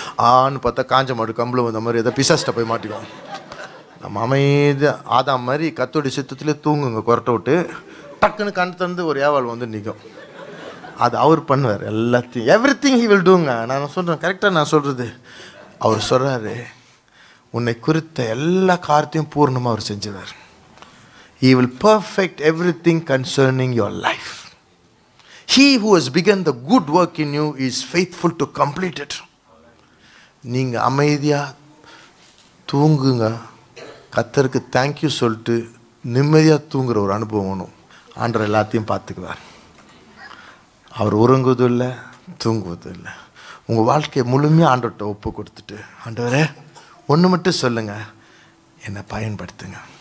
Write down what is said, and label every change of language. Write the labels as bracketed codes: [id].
[ta] ஆன்னு பார்த்தா காஞ்ச மாடு கம்பளம் வந்த மாதிரி ஏதோ பிசாஸ்ட்டை போய் மாட்டிக்கும். நம்ம அமைதியாக ஆதாம் மாதிரி கத்தோடைய சித்தத்திலே தூங்குங்க, கொரட்டை விட்டு டக்குன்னு கண் தந்து ஒரு ஏவாள் நிற்கும். அது அவர் பண்ணுவார் எல்லாத்தையும், [en] Everything he will டூங்க. [ta] நான் சொல்கிறேன், கரெக்டாக நான் சொல்கிறது. அவர் சொல்கிறாரு, உன்னை குறித்த எல்லா காரியத்தையும் பூர்ணமாக அவர் செஞ்சுவார். [en] He will perfect everything concerning your life. He who has begun the good work in you is faithful to complete it. [ta] நீங்கள் அமைதியாக தூங்குங்க, கர்த்தருக்கு தேங்க்யூ சொல்லிட்டு நிம்மதியாக தூங்குற ஒரு அனுபவம் வேணும். ஆண்டவர் எல்லாத்தையும் பார்த்துக்குவார். அவர் உறங்குவதும் இல்லை, தூங்குவதும் இல்லை. உங்கள் வாழ்க்கையை முழுமையாக ஆண்டவர்கிட்ட ஒப்பு கொடுத்துட்டு, ஆண்டவரே ஒன்று மட்டும் சொல்லுங்கள், என்னை பயன்படுத்துங்க.